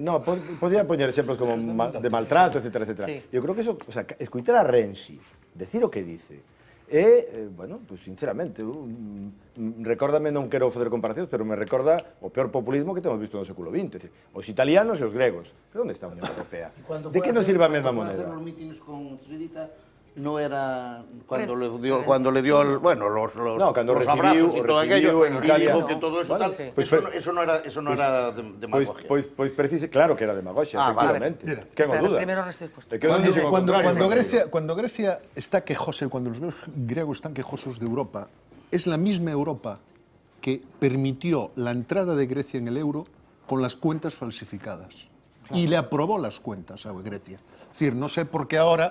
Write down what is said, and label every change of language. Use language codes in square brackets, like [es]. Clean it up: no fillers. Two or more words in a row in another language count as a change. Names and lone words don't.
[gl] No, podría poñer exemplos como de maltrato, etcétera, etcétera. Eu creo que eso, [es] o sea, [gl] escutar a Renzi, decir o que dice, bueno, pues sinceramente, recórdame, non quero facer comparacións, pero me recorda o peor populismo que temos visto no século XX, os italianos e os gregos. Pero onde está a Unión Europea? De que nos sirve a mesma moneda? [es] Cuando los mítines con Syriza no era cuando le dio el, bueno, los abrazos y todo aquello, en Italia, dijo que todo eso tal, eso no era demagogia. [gl] Pois precise, claro que era demagogia, efectivamente. Que non duda. [es] Cuando Grecia está quejosa, cuando los griegos están quejosos de Europa, es la misma Europa que permitió la entrada de Grecia en el euro con las cuentas falsificadas. Y le aprobó las cuentas a Grecia. Es decir, no sé por qué ahora...